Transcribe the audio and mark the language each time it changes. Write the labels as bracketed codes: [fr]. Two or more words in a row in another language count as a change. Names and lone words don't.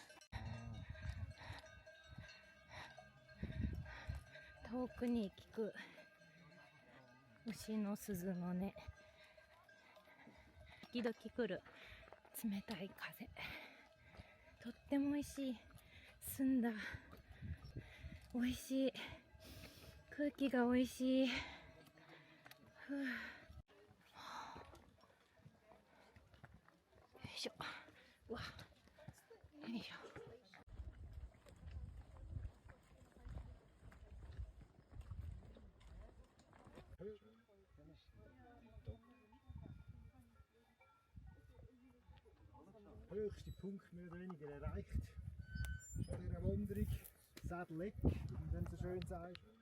[ja] 遠くに聞く牛の鈴の音、時々来る冷たい風、とっても美味しい、澄んだ美味しい空気が美味しい。ふう、よいしょ。うわ、よいしょ。 [de] Höchste Punkt mehr oder weniger erreicht von dieser Wanderung, Saddle-Eck, wie man so schön sagt.